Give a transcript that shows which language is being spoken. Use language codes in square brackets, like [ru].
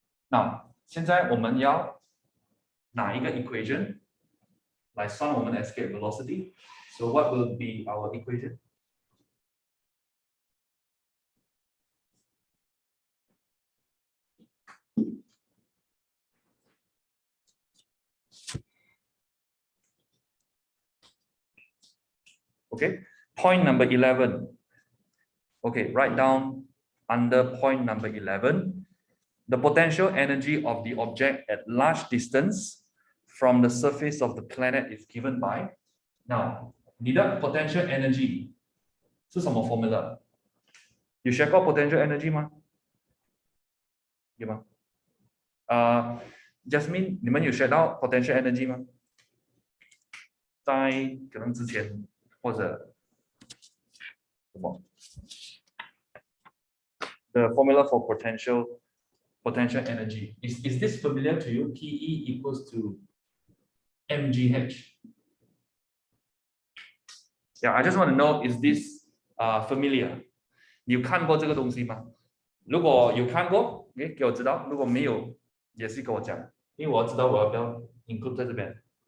[zh] Now, 现在我们要拿一个 equation 来算我们的 escape velocity. [en] So what will be our equation? Okay, point number 11. Okay, write down under point number 11, the potential energy of the object at large distance from the surface of the planet is given by. [zh] Now, 你的 potential energy 是什么 formula？有学过 potential energy 吗？有吗？Jasmine， 你们有学到 potential energy 吗？在可能之前或者什么 [en] ？The formula for potential energy is this familiar to you? PE equals to mgh. Yeah, I just want to know, is this familiar? [zh] 你有看过这个东西吗？如果有看过，给我知道；如果没有，也是跟我讲，因为我要知道我要不要 include 在这边。